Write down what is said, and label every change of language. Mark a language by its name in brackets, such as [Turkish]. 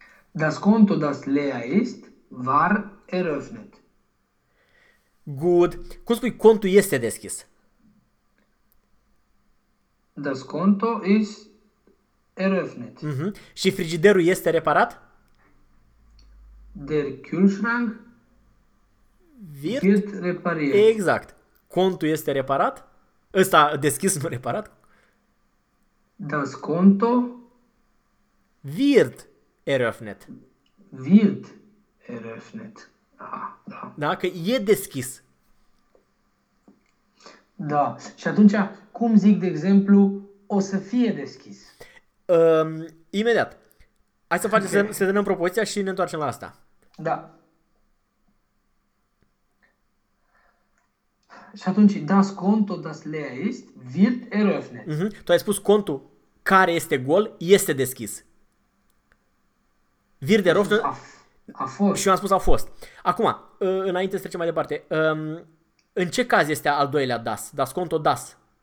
[German] Das Konto, das leer ist, war eröffnet. [English] Good. [Romanian] Cum spui, contul este deschis? [German] Das Konto ist eröffnet. Mm-hmm. [Romanian] Și frigiderul este reparat? [German] Der Kühlschrank wird repariert. [Romanian] Exact. Contul este reparat? Ăsta deschis, nu reparat? [German] Das Konto wird eröffnet. Wird eröffnet. [Romanian] Da, da. Da, că e deschis. Da. Și atunci, cum zic, de exemplu, o să fie deschis? Imediat. Hai să facem, okay. să dăm propoziția și ne întoarcem la asta. Da. Și atunci, [German] das Konto, das leer ist, wird eröffnet. Uh-huh. [Romanian] Tu ai spus contul care este gol, este deschis. [German] Wird eröffnet. [Romanian] A fost. Și eu am spus a fost. Acum, înainte să trecem mai departe, în ce caz este al doilea das? [German] Das Konto, das.